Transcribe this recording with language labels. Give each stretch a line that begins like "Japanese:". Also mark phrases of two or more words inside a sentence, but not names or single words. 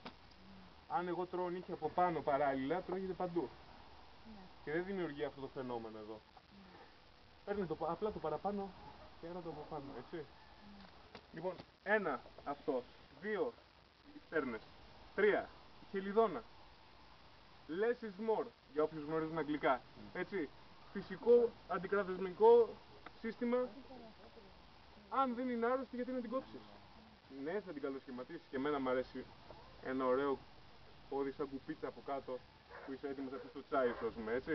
Greek: Αν εγώ τρώω νύχι από πάνω παράλληλα, τρώγεται παντού. Και δεν δημιουργεί αυτό το φαινόμενο εδώ. Παίρνει απλά το παραπάνω και ένα το από πάνω, έτσι. Λοιπόν, 1 αυτός, 2 οι στέρνες, 3 η χελιδόνα.
English: Less is more,
Greek: για όποιους γνωρίζουν αγγλικά. Έτσι, φυσικό αντικραδεσμικό σύστημα. Αν δεν είναι άρρωστη, γιατί να την κόψεις? Ναι, θα την καλοσχηματίσεις, και εμένα μου αρέσει ένα ωραίο πόδι σαν κουπίτσα από κάτω που είσαι έτοιμος να πεις το τσάι σου, ας πούμε, έτσι.